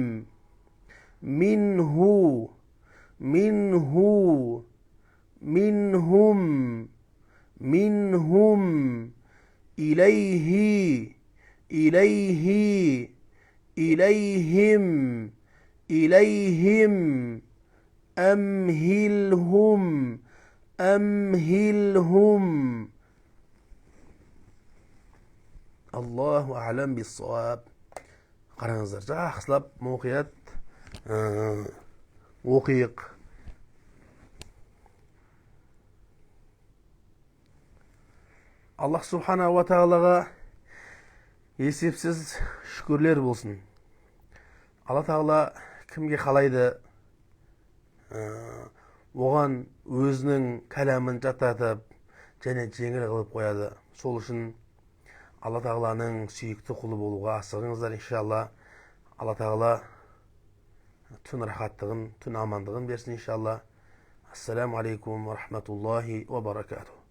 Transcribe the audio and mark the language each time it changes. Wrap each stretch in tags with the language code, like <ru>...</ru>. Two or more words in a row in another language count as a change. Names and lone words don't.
<ar>منه منه منهم منهم إليه إليه إليهم إليهم أمهلهم أمهلهم الله أعلم بالصواب.</ar> <kk>Qarаңыздар, жақсылап мұқият оқиық.</kk> <ar>الله سبحانه وتعالى</ar> <kk>есепсіз шүкірлер болсын. Алла тағала кімге қалайды оған өзінің кәләмін жаттатып және жеңіл қылып қояды. Сол үшін Алла тағаланың сүйікті құлы болуға асығыңыздар, иншалла. Алла тағала түн рахаттығын, түн амандығын берсін, иншалла.</kk> <ar>السلام عليكم ورحمة الله وبركاته.</ar>